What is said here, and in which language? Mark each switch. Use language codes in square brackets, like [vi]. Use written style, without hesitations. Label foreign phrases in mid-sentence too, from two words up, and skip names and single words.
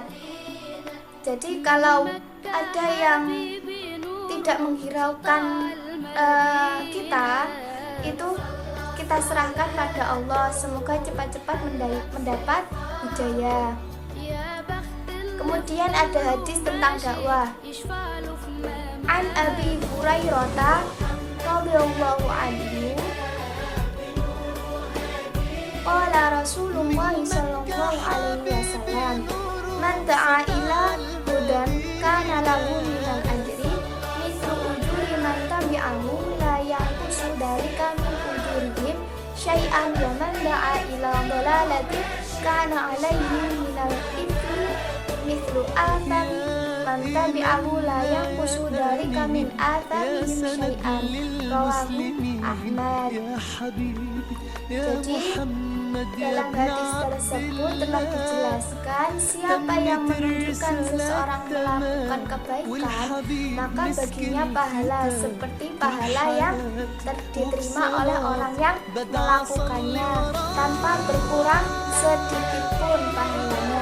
[id] Jadi kalau ada yang tidak menghiraukan kita, itu kita serahkan pada Allah. Semoga cepat-cepat mendapat hidayah. Kemudian ada hadis tentang dakwah. [ar] عن أبي هريرة رضي الله عنه قال رسول الله صلى الله عليه وسلم من دعا إلى هدى كان له من الأجر مثل أجور من تبعه لا ينقص ذلك من أجورهم شيئا ومن دعا إلى ضلالة كان عليه من الإثم مثل آثام من تبعه لا ينقص ذلك من آثامهم شيئا رواه أحمد. [id] Jadi dalam hadis tersebut telah dijelaskan siapa yang menunjukkan seseorang melakukan kebaikan, maka baginya pahala seperti pahala yang diterima oleh orang yang melakukannya tanpa berkurang sedikit pun pahalanya.